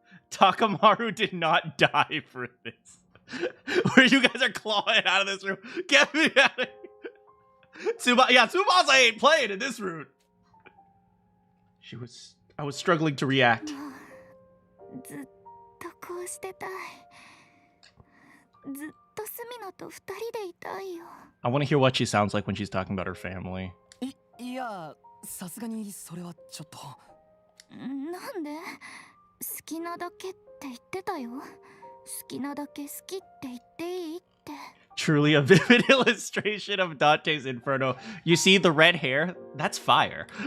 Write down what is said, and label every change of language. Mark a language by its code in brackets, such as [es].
[en] Takamaru did not die for this. Where you guys are clawing out of this room. Get me out of here. Tsubasa ain't playing in this route. I was struggling to react. [ja] ずっとこうしてたい。ずっとスミノと二人でいたいよ。 [en] I want to hear what she sounds like when she's talking about her family. [ja] いや、さすがにそれはちょっと。なんで？好きなだけって言ってたよ。好きなだけ好きって言っていいって。 [en] Truly a vivid illustration of Dante's Inferno. You see the red hair? That's fire.